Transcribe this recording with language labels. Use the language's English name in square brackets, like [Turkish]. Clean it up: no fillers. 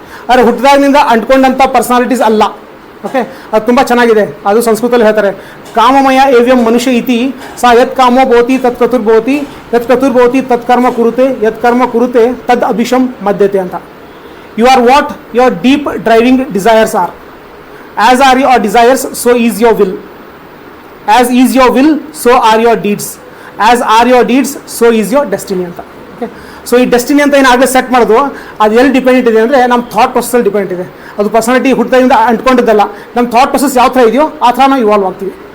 [Kannada] ಆದರೆ ಹುಟ್ಟಿದಾಗಿನಿಂದ ಅಂಟ್ಕೊಂಡಂಥ ಪರ್ಸನಾಲಿಟೀಸ್ ಅಲ್ಲ. ಓಕೆ, ಅದು ತುಂಬ ಚೆನ್ನಾಗಿದೆ. ಅದು ಸಂಸ್ಕೃತದಲ್ಲಿ ಹೇಳ್ತಾರೆ, [Sanskrit] ಕಾಮಮಯ ಏವ್ಯಂ ಮನುಷ್ಯ ಇತಿ ಸಾ ಯತ್ ಕಾಮೋ ಭವತಿ ತತ್ ಕತುರ್ಭವತಿ ಯತ್ ಕತುರ್ಭವತಿ ತತ್ ಕರ್ಮ ಕುರುತೆ ಯತ್ ಕರ್ಮ ಕುರುತೆ ತದ್ ಅಭಿಷಂ ಮಧ್ಯತೆ ಅಂತ. [English] You are what your deep driving desires are. As are your desires so is your will. As is your will, so are your deeds. As are your deeds, so is your destiny ಅಂತ. [Kannada] Okay, so ಈ destiny ಅಂತ ಏನಾಗಲೇ set ಮಾಡೋದು ಅದು ಎಲ್ಲಿ dependent ಇದೆ ಅಂದರೆ ನಮ್ಮ thought ಪ್ರೊಸೆಸಲ್ಲಿ depend ಇದೆ. ಅದು ಪರ್ಸನಾಲಿಟಿ ಹುಟ್ಟಿದಾಗಿಂದ ಅಂಟ್ಕೊಂಡಿದ್ದಲ್ಲ. ನಮ್ಮ ಥಾಟ್ ಪ್ರೊಸೆಸ್ ಯಾವ ಥರ ಇದೆಯೋ ಆ ಥರ ನಾವು ಇವಾಲ್ವ್ ಆಗ್ತೀವಿ.